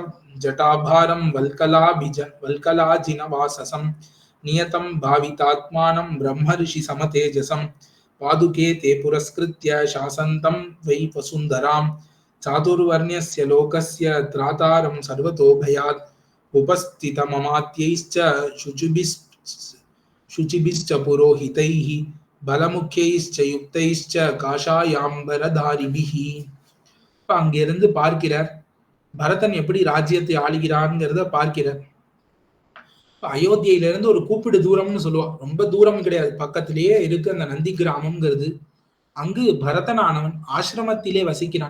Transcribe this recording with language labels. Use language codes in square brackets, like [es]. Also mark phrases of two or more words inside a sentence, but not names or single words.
[sa] जटाभारं वल्कलाजिनवाससं नियतं भावितात्मानं ब्रह्मर्षि समतेजसं पादुके ते पुरस्कृत्य शासन्तं वै वसुन्धरां चातुर्वर्ण्यस्य लोकस्य त्रातारं सर्वतो भयात् उपस्थितममात्यैश्च शुचिभिश्च पुरोहितैः बलमुख्यैश्च युक्तैश्च காஷாயாம்பரதாரிபிஹி. [ta] அங்கிருந்து பார்க்கிறார் பரதன் எப்படி ராஜ்யத்தை ஆளுகிறான்ங்கிறத பார்க்கிறார். அயோத்தியிலிருந்து ஒரு கூப்பிடு தூரம்னு சொல்லுவா, ரொம்ப தூரம் கிடையாது, பக்கத்திலேயே இருக்கு அந்த நந்தி கிராமம்ங்கிறது. அங்கு பரதனானவன் ஆசிரமத்திலே வசிக்கிறான்.